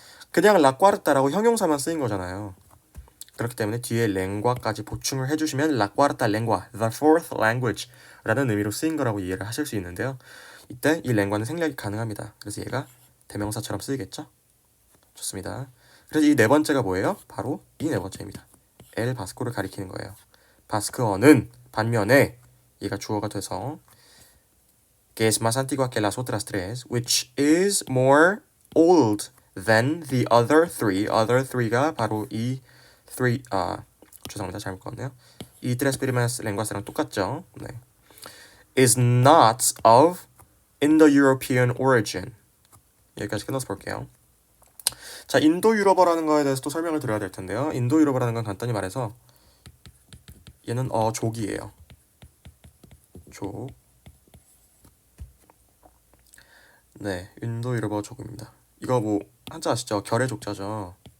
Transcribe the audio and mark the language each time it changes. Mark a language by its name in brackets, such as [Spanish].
[Korean] 그냥 [Spanish] la cuarta [Korean] 라고 형용사만 쓰인 거잖아요. 그렇기 때문에 뒤에 lengua까지 보충을 해주시면 [Spanish] la cuarta lengua, [English] the fourth language [Korean] 라는 의미로 쓰인 거라고 이해를 하실 수 있는데요. 이때 이 lengua는 생략이 가능합니다. 그래서 얘가 대명사처럼 쓰이겠죠. 좋습니다. 그래서 이 네 번째가 뭐예요? 바로 이 네 번째입니다. 엘 바스코를 가리키는 거예요. 바스크어는 반면에 얘가 주어가 돼서 [Spanish] que es más antigua que las otras tres, [English] which is more old than the other three. other three [Korean] 가 바로 이 three 죄송합니다. 잘못 읽었네요. 이 [Spanish] tres primeras lenguas [Korean] 랑 똑같죠. 네. [English] is not of Indo-European origin. [Korean] 여기까지 끝나서 볼게요. 자, 인도 유럽어라는 거에 대해서 또 설명을 드려야 될 텐데요. 인도 유럽어라는 건 간단히 말해서 얘는 족이에요. 족. 네, 인도유럽어 족입니다. 이거 뭐 한자 아시죠? 결의 족자죠.